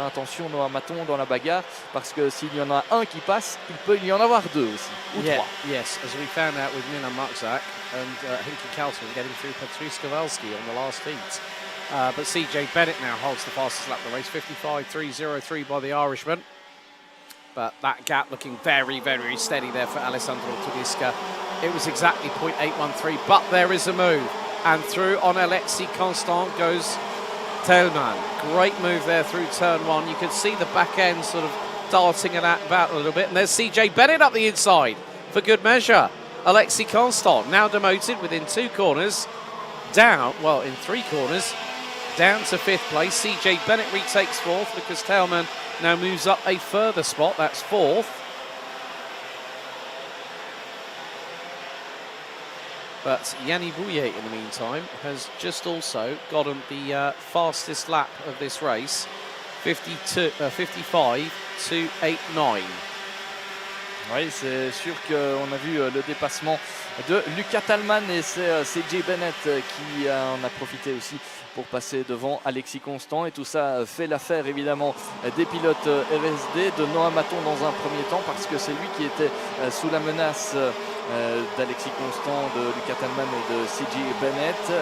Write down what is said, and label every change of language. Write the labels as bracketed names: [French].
[French] Attention Noah Maton dans la bagarre, parce que s'il y en a un qui passe, il peut y en avoir 2 aussi, ou 3. [English] Yes, as we found out with Milan Marczak and Hinky Kalsman getting through Patrice Kowalski on the last heat. But CJ Bennett now holds the fastest lap of the race, 55.303 by the Irishman. But that gap looking very steady there for Alessandro Tudiska. It was exactly 0.813, but there is a move. And through on Alexis Constant goes Teilman. Great move there through turn 1. You could see the back end sort of darting it about a little bit. And there's CJ Bennett up the inside for good measure. Alexis Constant now demoted within 2 corners. Down, in 3 corners. Down to 5th place. CJ Bennett retakes 4th because Teilman now moves up a further spot. That's 4th. But Yanni Bouillet, in the meantime, has just also gotten the fastest lap of this race, 55.289. [French] Oui, c'est sûr qu'on a vu le dépassement de Lucas Tallmann et c'est CJ Bennett qui en a profité aussi pour passer devant Alexis Constant. Et tout ça fait l'affaire évidemment des pilotes RSD, de Noah Maton dans un premier temps parce que c'est lui qui était sous la menace d'Alexis Constant, de Lucas Tallmann et de CJ Bennett.